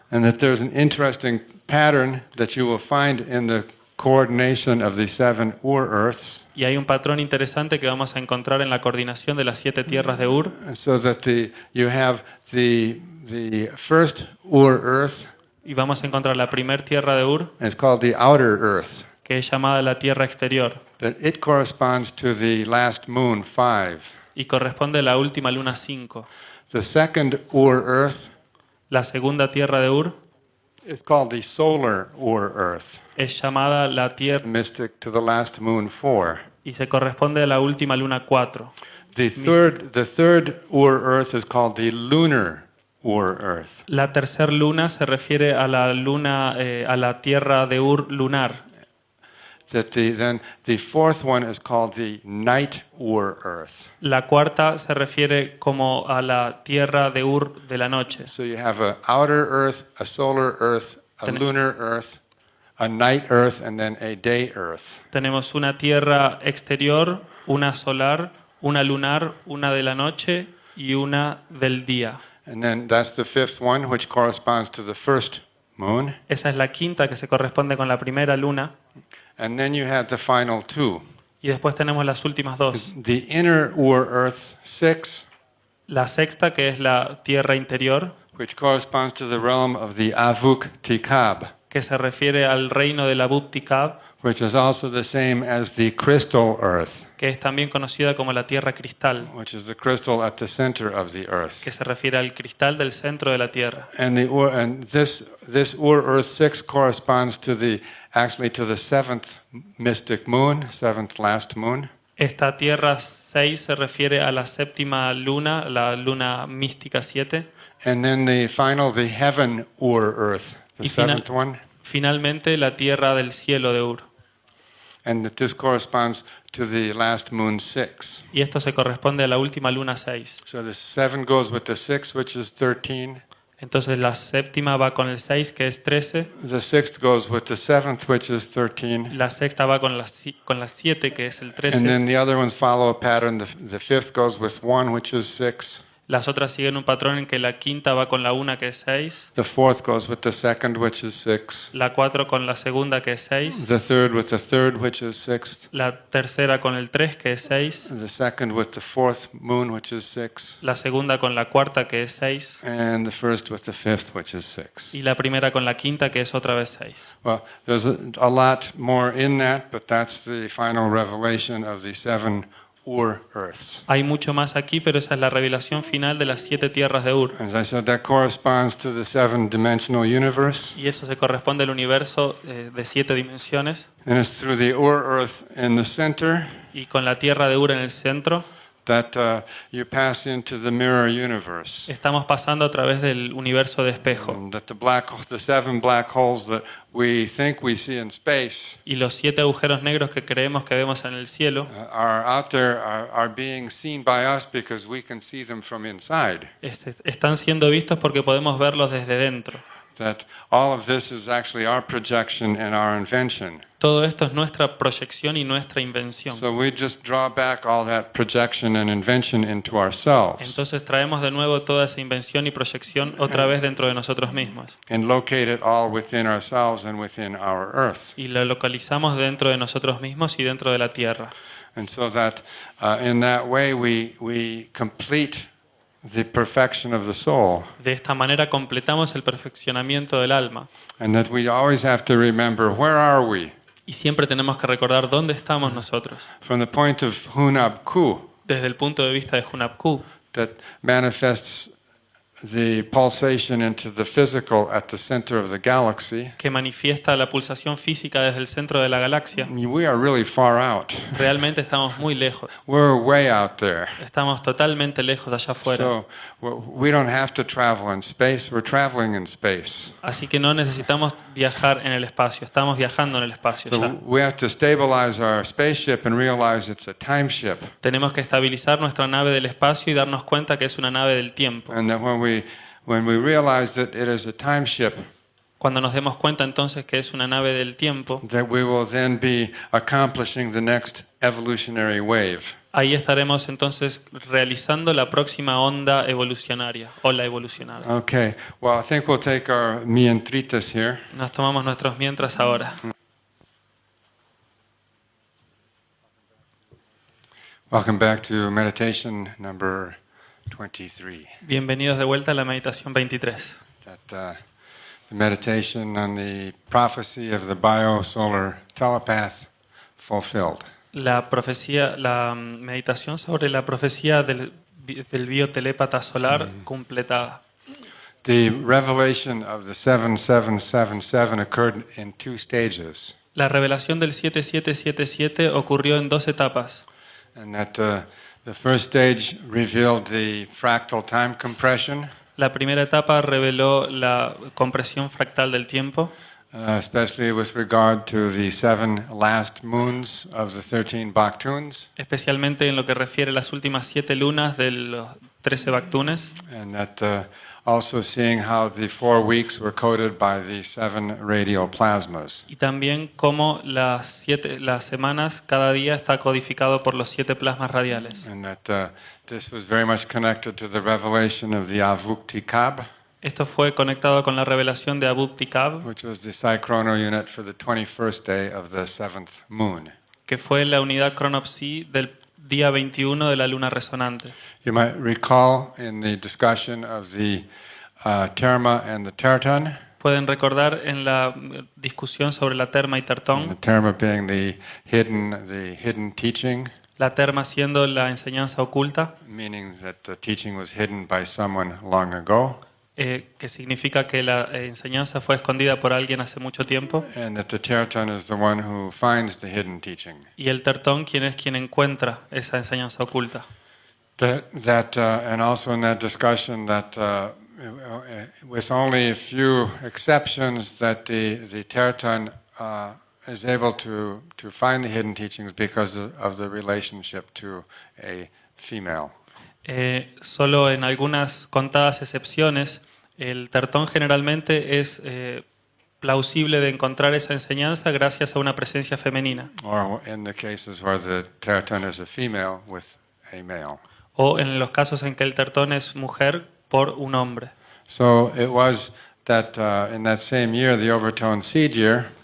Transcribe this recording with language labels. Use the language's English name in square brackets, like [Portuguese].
[English] And that there's an interesting pattern that you will find in the coordination of the 7 Earths, [Spanish] Y hay un patrón interesante que vamos a encontrar en la coordinación de las 7 tierras de Ur, [English] so that you have the first Earth [Spanish] y vamos a encontrar la primer tierra de Ur, [English] is called the outer Earth. [Spanish] que es llamada la tierra exterior, [English] That it corresponds to the last moon 5. [Spanish] y corresponde a la última luna 5. [English] The second Earth [Spanish] La segunda tierra de Ur [English] is called the solar Earth, [Spanish] es llamada la tierra [English] mystic to the last moon 4. [Spanish] y se corresponde a la última luna 4. [English] The third Earth is called the lunar Earth. [Spanish] La tercera luna se refiere a la luna, a la tierra de Ur lunar. [English] Then the fourth one is called the night Earth. [Spanish] La cuarta se refiere como a la tierra de Ur de la noche. [English] So you have an outer Earth, a solar Earth, a lunar Earth, a night Earth, and then a day Earth. [Spanish] Tenemos una tierra exterior, una solar, una lunar, una de la noche y una del día. [English] And then that's the fifth one, which corresponds to the first moon. [Spanish] Esa es la quinta que se corresponde con la primera luna. [English] And then you have the final 2. [Spanish] Y después tenemos las últimas 2. [English] The inner Earth 6, [Spanish] La sexta, que es la tierra interior, [English] which corresponds to the realm of the Avuk Tikab, [Spanish] que se refiere al reino de la Tikab, [English] which is also the same as the crystal Earth, [Spanish] que es también conocida como la tierra cristal, [English] which is the crystal at the center of the Earth. [Spanish] que se refiere al cristal del centro de la tierra. [English] And this Earth 6 corresponds to actually to the 7th mystic moon, 7th last moon. [Spanish] Esta tierra 6 se refiere a la séptima luna, la luna mística 7. [English] And then the heaven Earth, the [Spanish] Y [English] 7th one. [Spanish] Finalmente la tierra del cielo de Ur. [English] And that this corresponds to the last moon 6. [Spanish] Y esto se corresponde a la última luna 6. [English] So the 7 goes with the 6, which is 13. [Spanish] Entonces la séptima va con el 6, que es 13. [English] The 6th goes with the 7th, which is 13. [Spanish] La sexta va con la 7, que es el [English] And [Spanish] 13. [English] then the other ones follow a pattern. The 5th goes with 1, which is 6. [Spanish] Las otras siguen un patrón en que la quinta va con la 1, que es 6. [English] The 4th goes with the 2nd, which is 6. [Spanish] La 4 con la segunda, que es 6. [English] The 3rd with the 3rd, which is 6th. [Spanish] La tercera con el 3, que es 6. [English] The 2nd with the 4th moon, which is 6. [Spanish] La segunda con la cuarta, que es 6. [English] And the 1st with the 5th, which is 6. [Spanish] Y la primera con la quinta, que es otra vez 6. [English] Well, there's a lot more in that, but that's the final revelation of the 7 Earths. [Spanish] Hay mucho más aquí, pero esa es la revelación final de las 7 tierras de Ur. [English] As I said, that corresponds to the 7-dimensional universe. [Spanish] Y eso se corresponde al universo de 7 dimensiones. [English] And it's through the Earth in the center [Spanish] Y con la tierra de Ur en el centro, [English] that you pass into the mirror universe. [Spanish] estamos pasando a través del universo de espejo. [English] And that the 7 black holes that we think we see in space [Spanish] Y los 7 agujeros negros que creemos que vemos en el cielo [English] are out there, are being seen by us because we can see them from inside. [Spanish] están siendo vistos porque podemos verlos desde dentro. [English] that all of this is actually our projection and our invention. [Spanish] Todo esto es nuestra proyección y nuestra invención. [English] So we just draw back all that projection and invention into ourselves [Spanish] Entonces traemos de nuevo toda esa invención y proyección otra vez dentro de nosotros mismos. [English] and locate it all within ourselves and within our earth. [Spanish] Y lo localizamos dentro de nosotros mismos y dentro de la tierra. [English] And so that in that way we complete the perfection of the soul. [Spanish] De esta manera completamos el perfeccionamiento del alma. [English] And that we always have to remember, where are we? [Spanish] Y siempre tenemos que recordar dónde estamos nosotros. [English] From the point of Hunab-ku, [Spanish] Desde el punto de vista de Hunab-ku, [English] that manifests the pulsation into the physical at the center of the galaxy, [Spanish] que manifiesta la pulsación física desde el centro de la galaxia. [English] we are really far out. [Spanish] Realmente estamos muy lejos. [English] We're way out there. [Spanish] Estamos totalmente lejos allá afuera. [English] So we don't have to travel in space, we're traveling in space. [Spanish] Así que no necesitamos viajar en el espacio. Estamos viajando en el espacio [English] So [Spanish] ya. [English] we have to stabilize our spaceship and realize it's a time ship. [Spanish] Tenemos que estabilizar nuestra nave del espacio y darnos cuenta que es una nave del tiempo. [English] And that when we realize that it is a time ship, [Spanish] Cuando nos demos cuenta entonces que es una nave del tiempo, [English] that we will then be accomplishing the next evolutionary wave. [Spanish] ahí estaremos entonces realizando la próxima onda evolucionaria, ola evolucionaria. [English] Okay, well, I think we'll take our mientritas here. [Spanish] Nos tomamos nuestros mientras ahora. [English] Welcome back to meditation number 23. [Spanish] Bienvenidos de vuelta a la meditación 23. [English] The meditation on the prophecy of the biosolar telepath fulfilled. [Spanish] La profecía, la meditación sobre la profecía del biotelépata solar completada. [English] The revelation of the 7777 occurred in two stages. [Spanish] La revelación del 7777 ocurrió en dos etapas. [English] And that the first stage revealed the fractal time compression, [Spanish] La primera etapa reveló la compresión fractal del tiempo, [English] especially with regard to the 7 last moons of the 13 Baktuns, [Spanish] especialmente en lo que refiere a las últimas 7 lunas de los 13 Baktunes, [English] and that also seeing how the 4 weeks were coded by the 7 radial plasmas. [Spanish] y también cómo las semanas, cada día está codificado por los 7 plasmas radiales. [English] And that this was very much connected to the revelation of the Avuktikab, [Spanish] Esto fue conectado con la revelación de Abub-Tikab, [English] which was the Psychrono unit for the 21st day of the 7th moon. [Spanish] que fue la unidad cronopsi del día 21 de la luna resonante. [English] You might recall in the discussion of the terma and the terton, [Spanish] Pueden recordar en la discusión sobre la terma y [English] the [Spanish] tertón, [English] terma being the hidden teaching, [Spanish] la terma siendo la enseñanza oculta, [English] meaning that the teaching was hidden by someone long ago, [Spanish] que significa que la enseñanza fue escondida por alguien hace mucho tiempo, [English] and that the terton is the one who finds the hidden teaching. [Spanish] y el tertón quien es quien encuentra esa enseñanza oculta. [English] And also in that discussion that with only a few exceptions that the terton is able to find the hidden teachings because of the relationship to a female. [Spanish] Solo en algunas contadas excepciones, el tertón generalmente es plausible de encontrar esa enseñanza gracias a una presencia femenina, [English] Or in the cases where the terton is a female with a male. [Spanish] o en los casos en que el tertón es mujer por un hombre. [English] So it was that in that same year, the overtone seed year,